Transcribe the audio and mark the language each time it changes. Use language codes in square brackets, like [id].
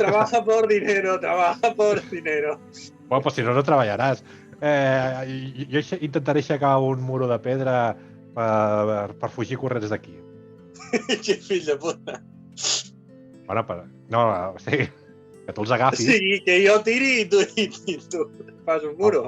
[es] trabaja por dinero, trabaja por dinero. [ca] Bueno, pues si no, no treballaràs. Jo intentaré aixecar un muro de pedra per fugir corrents d'aquí. Que fill de puta. Bueno, no, o sigui, que tu els agafis. Sí, que jo tiri i tu fas un muro.